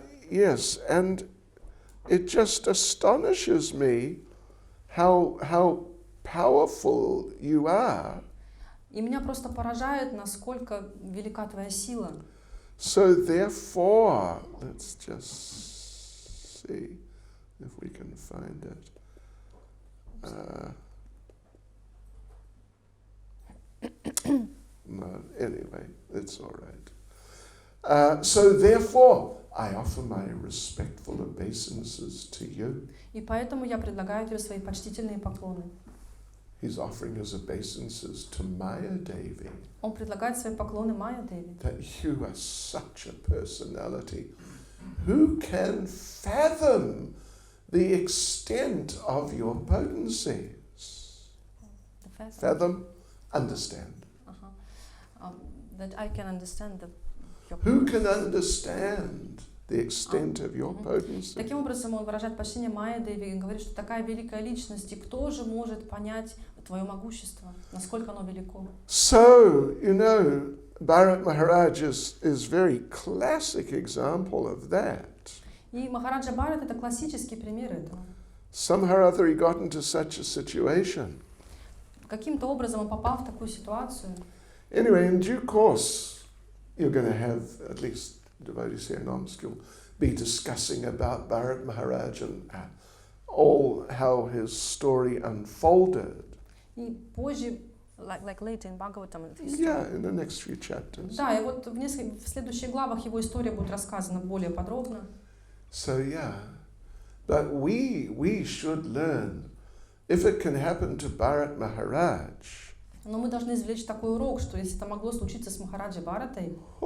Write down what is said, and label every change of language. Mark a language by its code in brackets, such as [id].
[en] Yes, and it just astonishes me how powerful you are. [ru] И меня просто поражает, насколько велика твоя сила. [en] So therefore, let's just see if we can find it. No, anyway, it's all right. So therefore, I offer my respectful obeisances to you. [ru] И поэтому я предлагаю тебе свои почтительные поклоны. [en] He's offering his obeisances to Maya Devi. [ru] Он предлагает свои поклоны Майя Деви. [en] That you are such a personality. Who can fathom the extent of your potencies? Fathom, understand. That I can understand your Who can understand the extent of your potency? [ru] Таким образом, он выражает почтение Майя Деви и говорит, что такая великая личность, и кто же может понять твое могущество, насколько оно велико. [en] So, you know, Bharat Maharaj is very classic example of that. [ru] И Махараджа Бхарат — это классический пример этого. [en] Somehow or other he got into such a situation. [ru] Каким-то образом он попал в такую ситуацию. [en] Anyway, in due course, you're going to have, at least devotees here in Omsk, you'll be discussing about Bharat Maharaj and all how his story unfolded. [ru] И позже, [en] like later in Bhagavatam, Yeah, in the next few chapters. [ru] Да, и вот в следующих главах его история будет рассказана более подробно. [en] So yeah, but we should learn, if it can happen to Bharat Maharaj, [ru] Но мы должны извлечь такой урок, что если это могло случиться с Махараджей Бхаратой,